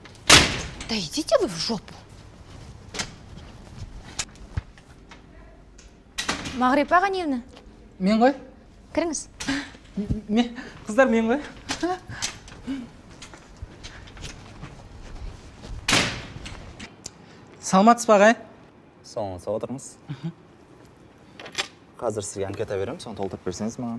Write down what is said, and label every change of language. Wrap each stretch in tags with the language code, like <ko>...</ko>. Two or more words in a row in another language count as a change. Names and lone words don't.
<ru>Да идите вы в жопу.</ru> <kk>Мағрипа Ғаниевна, Мен ғой? кіріңіз. Қыздар мен ғой? Саламатсыз ба ағай? Саламатсыз отырыңыз. Қазір сізге анкета беремін, соны толтырып берсеңіз маған.</kk>